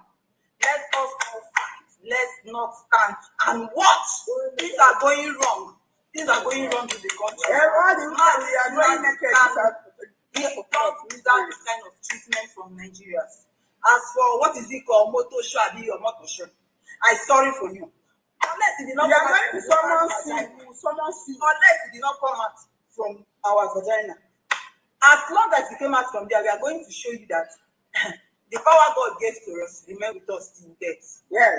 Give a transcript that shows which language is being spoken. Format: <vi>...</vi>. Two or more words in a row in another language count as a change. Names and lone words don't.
<en>Let us all fight. Let's not stand and watch. Things are going wrong. Things are going wrong in the country. We don't deserve this kind of treatment from Nigerians. As for what is it called, moto shabi or moto show, I'm sorry for you. Unless it did not come out unless it did not come out from our vagina. As long as it came out from there, we are going to show you that the power God gave to us remain with us till death. Yes.</en>